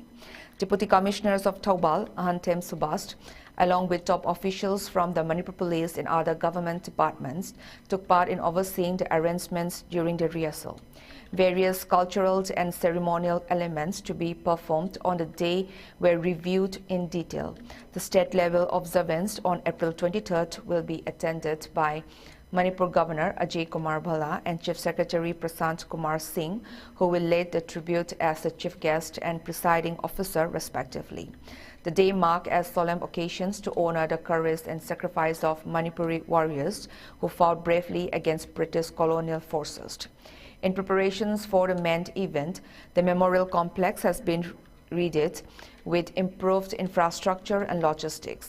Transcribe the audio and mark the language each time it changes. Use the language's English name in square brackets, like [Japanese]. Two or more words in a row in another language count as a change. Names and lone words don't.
[English] Deputy Commissioners of Thoubal, Ahantem Subast, along with top officials from the Manipur Police and other government departments, took part in overseeing the arrangements during the rehearsal. Various cultural and ceremonial elements to be performed on the day were reviewed in detail. The state-level observance on April 23rd will be attended by Manipur Governor Ajay Kumar Bhala and Chief Secretary Prasant Kumar Singh, who will lead the tribute as the chief guest and presiding officer respectively. The day marked as solemn occasions to honor the courage and sacrifice of Manipuri warriors who fought bravely against British colonial forces. In preparations for the main event, the memorial complex has been readied with improved infrastructure and logistics.